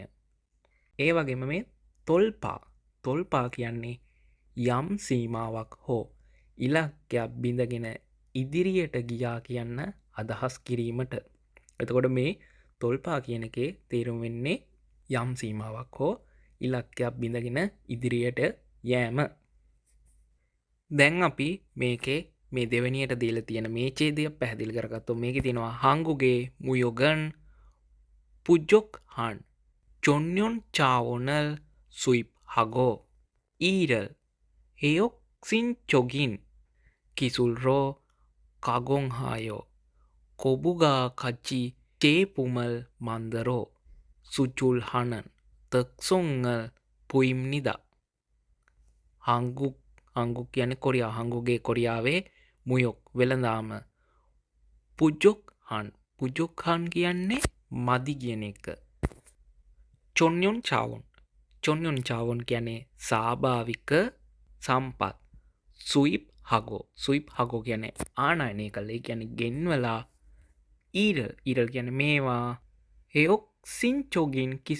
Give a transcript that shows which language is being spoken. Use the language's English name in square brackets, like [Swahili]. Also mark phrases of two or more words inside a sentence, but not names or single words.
[Sinhala] ඒ වගේම මේ තොල්පා කියන්නේ යම් සීමාවක් හෝ ඉලක්කයක් බිඳගෙන ඉදිරියට ගියා කියන්න අදහස් කිරීමට. එතකොට මේ තොල්පා කියන එකේ තේරුම් වෙන්නේ යම් සීමාවක් හෝ ඉලක්කයක් බිඳගෙන ඉදිරියට යෑම. දැන් අපි මේකේ මේ දෙවැනියට දීලා තියෙන මේ ඡේදය පැහැදිලි කරගත්තොත් මේකේ තියෙනවා [Korean] 한국의 무역은 부족한 천연 자원을 수입하고 이를 혁신적인 기술로 가공하여 고부가 가치 제품을 만들어 수출하는 특성을 보입니다 [Sinhala] හංගුක් කියන්නේ කොරියා හංගුගේ කොරියාවේ මුයොක් වෙළඳාම [Korean] 부족한 [Sinhala] කියන්නේ මදි කියන එක [Korean] 천연 자원 [Sinhala] කියන්නේ ස්වාභාවික සම්පත් [Korean] 수입하고 [Sinhala] කියන්නේ ආනයනය කළ ඒ කියන්නේ ගෙන්වලා ඊරල් කියන්නේ මේවා හෙයොක්සින්චොගින්